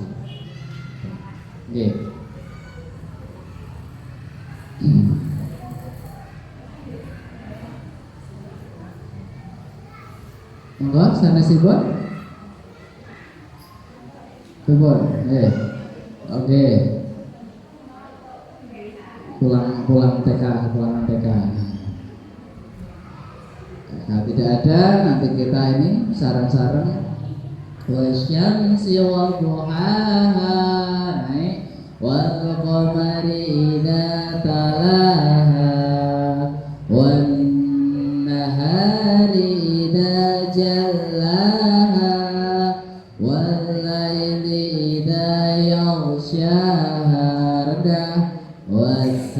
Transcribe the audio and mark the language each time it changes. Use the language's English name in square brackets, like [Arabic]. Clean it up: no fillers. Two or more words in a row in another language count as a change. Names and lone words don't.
[Indonesian] Oke. Enggak, sana sibuk. Oke. Pulang TK. Kalau tidak ada, nanti kita ini sarang-sarang [Arabic] والشمس وضحاها, naik, والقمر إذا تلاها, والنهار إذا جلاها, والليل إذا يغشاها, rendah, was